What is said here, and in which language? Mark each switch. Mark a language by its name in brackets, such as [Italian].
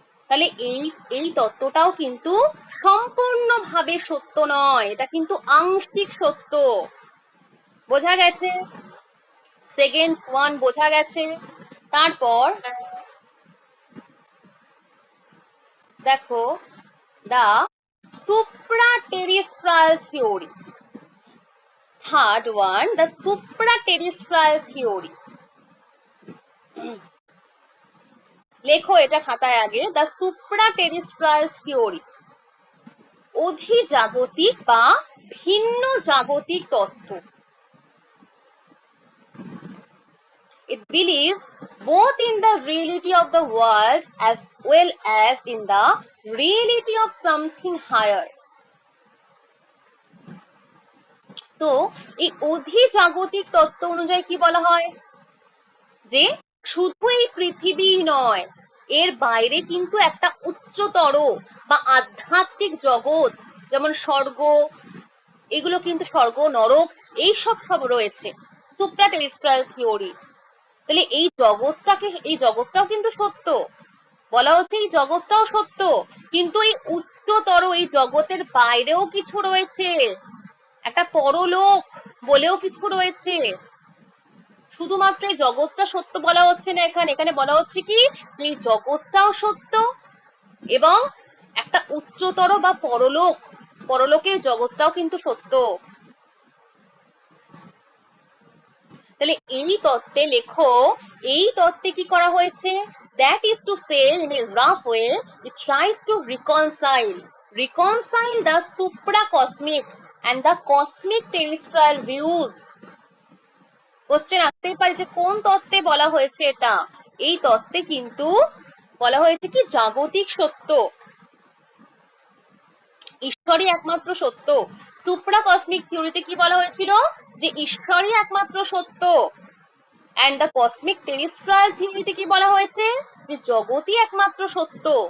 [Bangla] তাহলে এই তত্ত্বটাও কিন্তু সম্পূর্ণভাবে সত্য নয়, এটা কিন্তু আংশিক সত্য। বোঝা গেছে? সেকেন্ড ওয়ান বোঝা গেছে। তারপর দেখো, দা supraterrestrial theory. [English] Third one, the supraterrestrial theory. [Bangla] লেখো এটা খাতায় আগে, দ্য সুপ্রাটেরিস্ট্রাল থিওরি, অধিজাগতিক বা ভিন্ন জাগতিক তত্ত্ব। [English] It believes both in the reality of the world as well as in the reality of something higher. [Bangla] তো এই অধিজাগতিক তত্ত্ব অনুযায়ী কি বলা হয়, যে শুধু এই পৃথিবী নয়, এর বাইরে কিন্তু একটা উচ্চতর বা আধ্যাত্মিক জগৎ, যেমন স্বর্গ, এগুলো কিন্তু স্বর্গ নরক এইসব সব রয়েছে সুপ্রাটেরিস্ট্রাল থিওরি। তাহলে এই জগৎটাও কিন্তু সত্য, বলা হচ্ছে এই জগৎটাও সত্য, কিন্তু এই উচ্চতর এই জগতের বাইরেও কিছু রয়েছে, একটা পরলোক বলেও কিছু রয়েছে। শুধুমাত্র এই জগৎটা সত্য বলা হচ্ছে না, এখানে বলা হচ্ছে কি, যে এই জগৎটাও সত্য এবং একটা উচ্চতর বা পরলোকের জগৎটাও কিন্তু সত্য। তাহলে এই তত্ত্বে লেখো, এই তত্ত্বে কি করা হয়েছে, [English] that is to say in a rough way it tries to reconcile the supracosmic and the cosmic terrestrial views. [Bangla] Question আসতেই পারে যে কোন তত্ত্বে বলা হয়েছে এটা। এই তত্ত্বে কিন্তু বলা হয়েছে কি, জাগতিক সত্য, ঈশ্বরই একমাত্র সত্য। সুপ্রা কসমিক থিওরিতে কি বলা হয়েছিল, যে ঈশ্বরই একমাত্র সত্য, এন্ড দ্য কসমিক টেরিস্ট্রাল থিওরিতে কি বলা হয়েছে, যে জগতই একমাত্র সত্য।